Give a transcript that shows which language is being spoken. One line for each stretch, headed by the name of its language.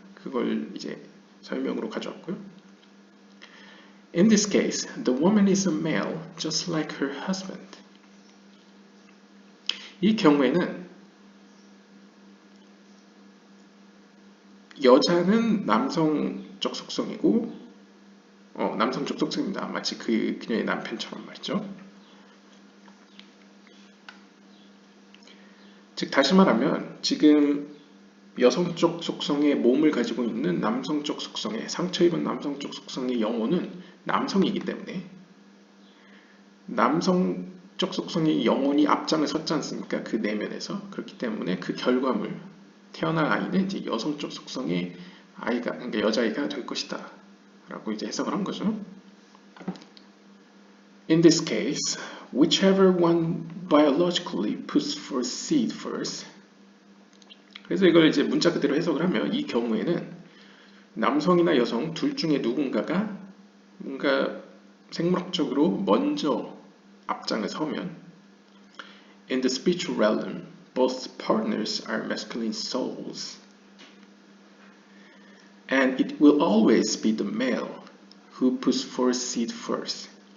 Korean: 그걸 이제 설명으로 가져왔고요.
English: In this case, the woman is a male just like her husband.
Korean: 이 경우에는 여자는 남성적 속성이고 남성적 속성입니다. 마치 그녀의 남편처럼 말이죠. 즉 다시 말하면 지금 여성적 속성의 몸을 가지고 있는 남성적 속성의 상처 입은 남성적 속성의 영혼은 남성이기 때문에 남성적 속성의 영혼이 앞장을 섰지 않습니까? 그 내면에서. 그렇기 때문에 그 결과물 태어날 아이는 이제 여성적 속성의 아이가, 그러니까 여자아이가 될 것이다 라고 이제 해석을 한 거죠.
English: In this case, whichever one biologically puts forth seed first.
Korean: 그래서 이걸 이제 문자 그대로 해석을 하면 이 경우에는 남성이나 여성 둘 중에 누군가가 뭔가 생물학적으로 먼저 앞장을 서면
English: In the spiritual realm, both partners are masculine souls. And it will always be the male who puts forth seed first.